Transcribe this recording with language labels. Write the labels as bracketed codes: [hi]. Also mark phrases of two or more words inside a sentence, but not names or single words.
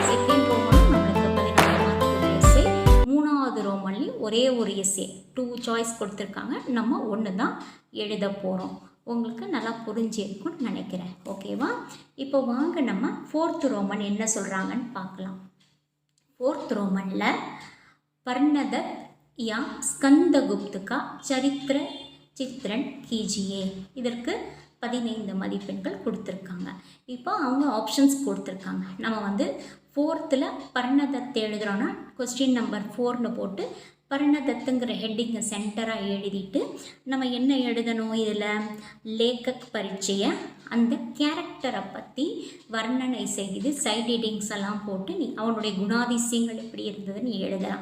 [ta] செகண்ட் ரோமனும் நம்மளுக்கு 14 மார்க்கு எஸ்ஏ, 3வது ரோமன்லேயும் ஒரே ஒரு எஸ்ஏ, 2 சாய்ஸ் கொடுத்துருக்காங்க. நம்ம 1 தான் எழுத போகிறோம். உங்களுக்கு நல்லா புரிஞ்சிருக்கும்னு நினைக்கிறேன். ஓகேவா? இப்போ வாங்க நம்ம 4th ரோமன் என்ன சொல்கிறாங்கன்னு பார்க்கலாம். 4th ரோமனில் பர்ணதத் [hi] या स्कंदगुप्त का चरित्र चित्रण कीजिए, [ta] இதற்கு 15 மதிப்பெண்கள் கொடுத்துருக்காங்க. இப்போ அவங்க ஆப்ஷன்ஸ் கொடுத்துருக்காங்க. நம்ம 4th பர்ணதத் எழுதுகிறோன்னா [en] question number [ta] 4ன்னு போட்டு பர்ணதத்துங்கிற ஹெட்டிங்கை சென்டராக எழுதிட்டு நம்ம என்ன எழுதணும்? இதில் லேக்கக் பரீட்சையை அந்த கேரக்டரை பற்றி வர்ணனை செய்து [en] side headings [ta] எல்லாம் போட்டு அவனுடைய குணாதிசயங்கள் எப்படி இருந்ததுன்னு எழுதலாம்.